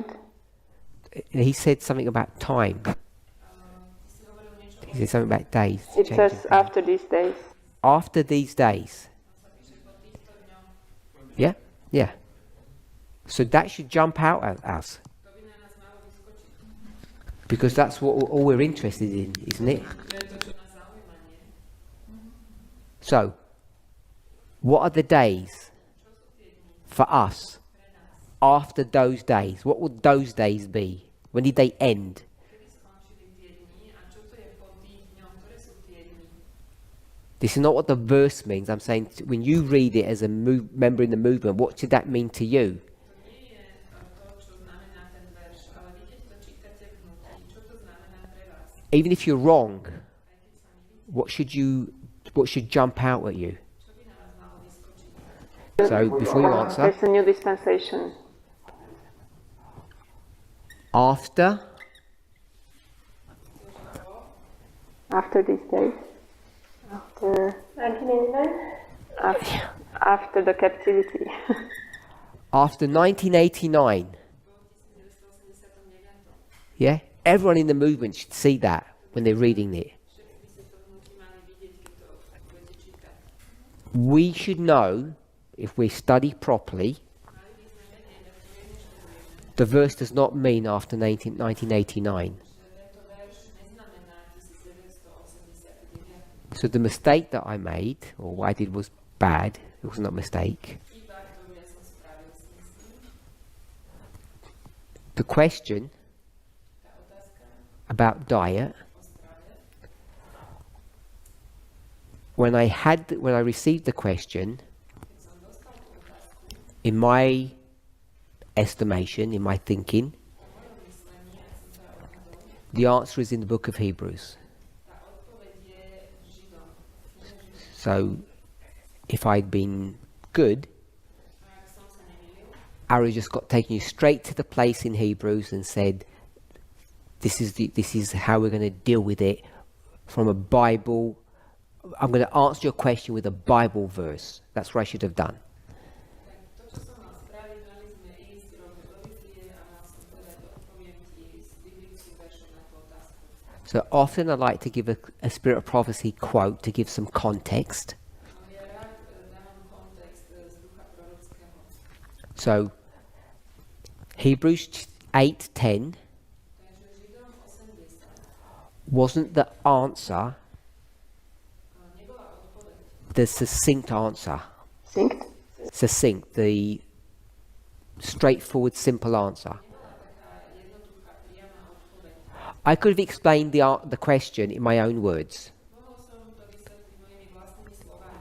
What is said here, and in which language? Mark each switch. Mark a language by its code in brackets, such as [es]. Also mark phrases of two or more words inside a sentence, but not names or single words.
[en] He said something about time. He said something about days. It changing says days. after these days. After these days. Yeah, yeah. So that should jump out at us, [sk] To by na nás malo vyskočiť. [en] because that's what all we're interested in, isn't it? [sk] To je to, čo nás zaujíma, nie? [en] So, what are the days for us after those days? What would those days be? When did they end? [sk] Kedy skončili tie dni a čo to je po tých dňoch, ktoré sú tie dni? [en] This is not what the verse means. I'm saying when you read it as a member in the movement, what should that mean to you? [sk] To nie je to, čo znamená ten verš, ale vy keď to čítate v hnutí, čo to znamená pre vás? [en] Even if you're wrong, [sk] Aj keď sa milíte, [en] what should jump out at you? [sk] čo by na vás malo vyskočiť? [en] So before you answer, There's a new dispensation. after After these days. After 1989? after the captivity. after 1989, [sk] Po 1989. [en] yeah, everyone in the movement should see that when they're reading it. [sk] Všetci by ste to v hnutí mali vidieť, keď to budete čítať. [en] We should know, if we study properly, [sk] Mali by sme vedieť, ak poriadne študujeme, [en] the verse does not mean after 1989. [sk] že tento verš neznamená 1989. [en] So the mistake that I made, or what I did, was bad. It was not a mistake. [sk] Chyba, ktorú ja som spravil, si myslím. [en] The question [sk] Tá otázka [en] about diet, [sk] o strave, [en] when I received the question, [sk] keď som dostal tú otázku, [en] in my estimation, in my thinking, [sk] po mojom myslení, ak som sa odhadol, [en] the answer is in the book of Hebrews. [sk] tá odpoveď je v Židom. V knihe Židom. [en] So if I'd been good, [sk] A ak som sa nemýlil, [en] Ari just got taken you straight to the place in Hebrews and said, this is how we're going to deal with it from a Bible. I'm going to answer your question with a Bible verse. That's what I should have done. [sk] tak to, čo som mal spraviť, mali sme ísť rovno do Biblie a mal som povedať, odpoviem ti z biblickým veršom na tú otázku. [en] So often I like to give a Spirit of Prophecy quote to give some context. [sk] Ale ja rád dávam kontext z ducha prorockého. [en] So Hebrews 8:10 [sk] Takže Židom 80 [en] wasn't the answer, [sk] nebola odpoveď. [en] the succinct answer. Synced? Succinct, the straightforward, simple answer. [sk] Nebola taká jednoduchá, I could have explained the question in my own words. Mohol som to vysvetliť mojimi vlastnými slovami.